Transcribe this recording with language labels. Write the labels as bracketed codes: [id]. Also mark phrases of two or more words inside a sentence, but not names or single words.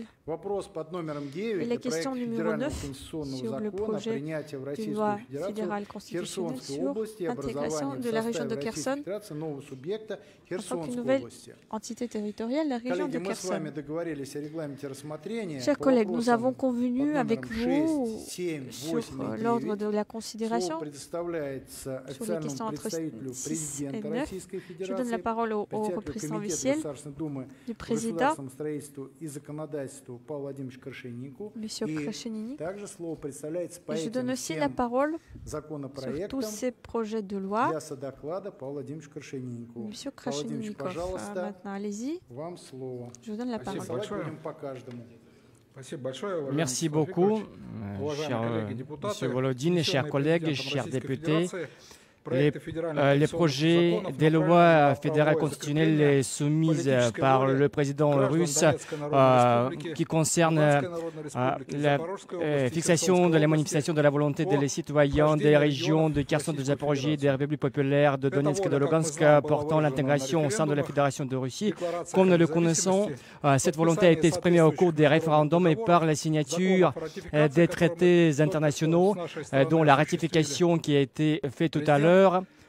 [ru] Вопрос под номером [fr] Et 9 la [ru] о проекте [fr] question numéro [ru] федерального 9 конституционного [fr] sur le [ru] закона о [fr] projet [ru] принятии в [fr] d'une [ru] Российскую [fr] loi [ru] Федерацию [fr] fédérale constitutionnelle [ru] Херсонской [fr] sur [ru] области и [fr] l'intégration [ru] образование [fr] de [ru] в [fr] la région [ru] составе [fr] de [ru] Российской [fr] Kherson [ru] Федерации нового субъекта [fr] en tant qu'une [ru] Херсонской [fr] nouvelle [ru] области. [fr] entité territoriale, la région [ru] Коллеги, [fr] de [ru] мы с вами [fr] Kherson. [ru] договорились о регламенте рассмотрения [fr] Chers [ru] по [fr] collègues, nous avons [ru] вопросам [fr] convenu [ru] под [fr] avec [ru] номером [fr] vous [ru] 6, 7, [fr] sur [ru] 8 и [fr] l'ordre [ru] 9. [fr] de la [ru] Слово [fr] considération [ru] предоставляется [fr] sur les questions [ru] официальному [fr] entre [ru] представителю [fr] 6 et [ru] президента [fr] 9. [ru] Российской [fr] Je donne la [ru] Федерации, [fr] parole au [ru] председателю [fr] représentant [ru] Комитета [fr] officiel [ru] Государственной Думы [fr] du [ru] по [fr] président, [ru] государственному строительству и законодательству Павлу Владимировичу Крашениннику. [fr] M. [ru] И [fr] Krashenini. [ru] также слово представляется по [fr] Et je donne [ru] этим [fr] aussi la [ru] всем [fr] parole sur tous [ru] законопроектам [fr] ces projets de loi. [ru] для содоклада Павлу Владимировичу Крашениннику. [fr] M. [ru] Павел Владимирович, [fr] Krashennikov, [ru] пожалуйста, [fr] maintenant allez-y, [ru] вам слово. [fr] je vous donne la [ru] Спасибо [fr] parole. [ru] большое. Будем по каждому. Спасибо большое, уважаемый [fr] Merci [ru] Вячеслав [fr] beaucoup, [ru] Викторович. [fr] cher [ru] Уважаемые коллеги-депутаты, [fr] Monsieur Volodine, chers [ru] внесенные [fr] collègues, [ru] президентом [fr] chers [ru] Российской [fr] députés. [ru] Федерации проекты федеральных [fr] Les [ru] конституционных [fr] projets [ru] законов [fr] des [ru] направлены [fr] lois [ru] на [fr] fédérales [ru] правовое [fr] constitutionnelles [ru] закрепление [fr] soumises [ru] политической [fr] par [ru] воли [fr] le président [ru] граждан [fr] russe [ru] Донецкой Народной Республики, [fr] qui concernent [ru] Луганской Народной Республики, [fr] la [ru] Запорожской области, [fr] fixation [ru] Херсонской [fr] de la [ru] области, [fr] manifestation de la volonté des citoyens des régions de Kherson, de Zaporozhye, des républiques populaires de Donetsk et de Lugansk portant l'intégration au sein de la Fédération de Russie. Comme nous le connaissons, cette volonté a été exprimée au cours des référendums et par la signature des traités internationaux, dont la ratification qui a été faite tout à l'heure.